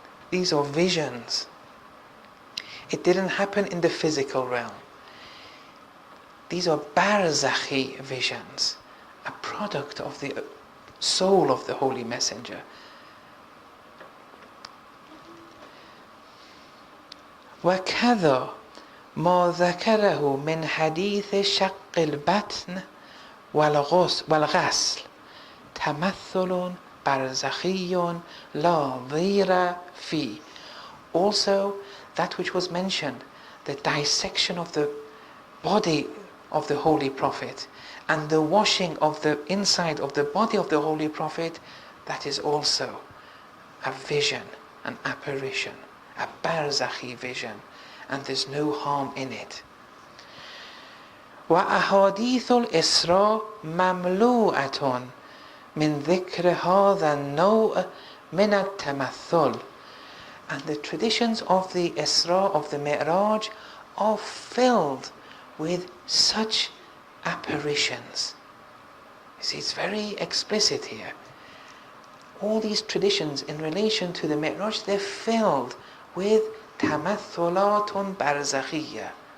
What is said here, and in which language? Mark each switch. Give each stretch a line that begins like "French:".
English: These are visions. It didn't happen in the physical realm. These are barzakhi visions, a product of the soul of the Holy Messenger.
Arabic: وكذا ما ذكره من حديث شق البطن والغسل تمثل برزخي لا ضير فيه.
English: Also, that which was mentioned, the dissection of the body of the Holy Prophet and the washing of the inside of the body of the Holy Prophet, that is also a vision, an apparition, a barzakhi vision, and there's no harm in it.
Arabic: وأحاديث الإسراء مملوءة من ذكر هذا النوع من التمثل.
English: And the traditions of the Isra, of the Miraj, are filled with such apparitions. You see, it's very explicit here. All these traditions in relation to the Miraj, they're filled with tamathulatun barzakhiyya.